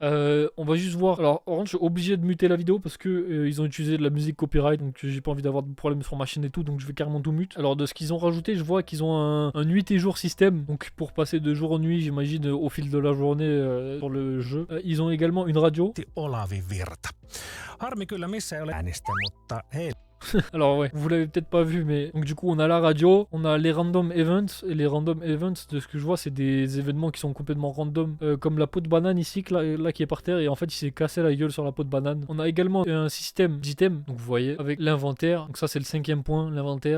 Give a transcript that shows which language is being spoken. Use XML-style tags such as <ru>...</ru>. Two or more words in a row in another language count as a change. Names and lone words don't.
<fr>On va juste voir. Alors, en revanche, je suis obligé de muter la vidéo parce que ils ont utilisé de la musique copyright, donc j'ai pas envie d'avoir de problème sur ma chaîne et tout, donc je vais carrément tout mute. Alors de ce qu'ils ont rajouté, je vois qu'ils ont un nuit et jour système, donc pour passer de jour en nuit, j'imagine au fil de la journée sur le jeu. Ils ont également une radio.</fr> <fi>Olavi Virta. Harmi kyllä missä ei ole äänistä, mutta hei.</fi> <fr>Alors ouais, vous l'avez peut-être pas vu, mais donc du coup on a la radio, on a les</fr> <en>random events,</en> <fr>et les</fr> <en>random events,</en> <fr>de ce que je vois, c'est des événements qui sont complètement random, comme la peau de banane ici, là qui est par terre, et en fait il s'est cassé la gueule sur la peau de banane. On a également un système d'items, donc vous voyez, avec l'inventaire, donc ça c'est le 5e point, l'inventaire.</fr>